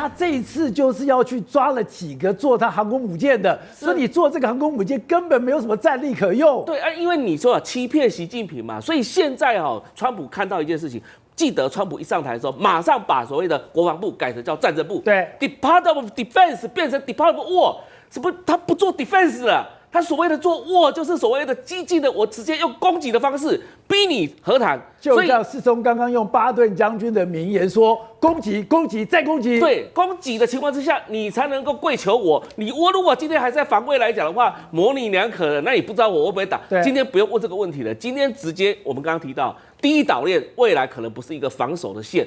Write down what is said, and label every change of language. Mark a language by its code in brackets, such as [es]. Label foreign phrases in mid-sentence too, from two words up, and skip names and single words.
[zh] 他這一次就是要去抓了幾個做他航空母艦的，所以你做這個航空母艦根本沒有什麼戰力可用。對啊，因為你說欺騙習近平嘛，所以現在川普看到一件事情，記得川普一上台的時候，馬上把所謂的國防部改成叫戰爭部，对 [en] ，Department of Defense 變成 Department of War， [zh] 是不？他不做 defense 了。他所謂的做 war 就是所謂的激進的，我直接用攻擊的方式逼你和談。就像世聰剛剛用巴頓將軍的名言說：攻擊，攻擊，再攻擊。對，攻擊的情況之下，你才能夠跪求我。我如果今天還在防衛來講的話，模棱兩可的，那你不知道我會不會打。今天不用問這個問題了，今天直接我們剛剛提到。第一島鏈未來可能不是一個防守的線，